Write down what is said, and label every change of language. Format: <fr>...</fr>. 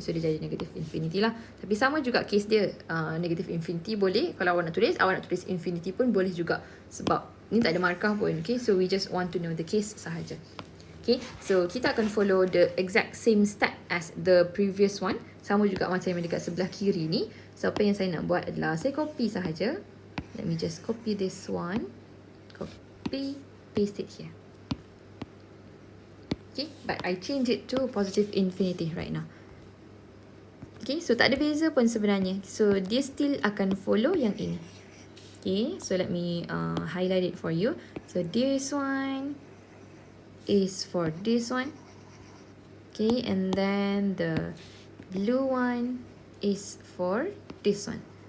<ms>So dia jadi negative infinity lah. Tapi sama juga case dia. Negative infinity boleh. Kalau awak nak tulis infinity pun boleh juga. Sebab Ni tak ada markah pun.</ms> <en>Okay, so we just want to know the case sahaja. Okay, so</en> <ms>kita akan</ms> <en>follow the exact same step as the previous one.</en> <ms>Sama juga macam yang dekat sebelah kiri ni. So apa yang saya nak buat adalah saya copy sahaja.</ms> <en>Let me just copy this one. Copy, paste it here. Okay, but I change it to positive infinity right now.</en> <ms>Okay, so tak ada beza pun sebenarnya. So dia still akan follow yang ini.</ms> <en>Okay, so let me highlight it for you. So this one is for this one. Okay, and then the blue one is for this one.</en>